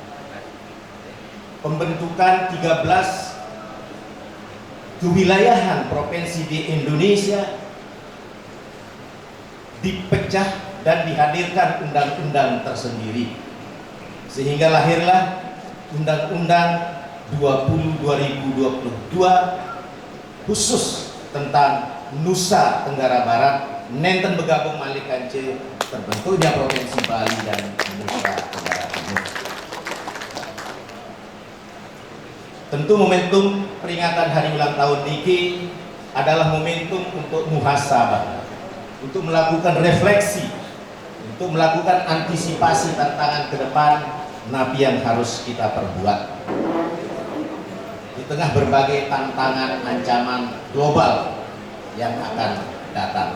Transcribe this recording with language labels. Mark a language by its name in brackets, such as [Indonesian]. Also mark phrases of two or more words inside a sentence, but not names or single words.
[Indonesian] pembentukan 13 kewilayahan provinsi di Indonesia dipecah dan dihadirkan undang-undang tersendiri, sehingga lahirlah Undang-Undang 20/2022 khusus tentang Nusa Tenggara Barat, nenten bergabung [Sasak] malih kance [Indonesian] terbentuknya Provinsi Bali dan Nusa Tenggara Timur. Tentu momentum peringatan hari ulang tahun niki adalah momentum untuk muhasabah, untuk melakukan refleksi, untuk melakukan antisipasi tantangan ke depan napi yang harus kita perbuat di tengah berbagai tantangan ancaman global yang akan datang.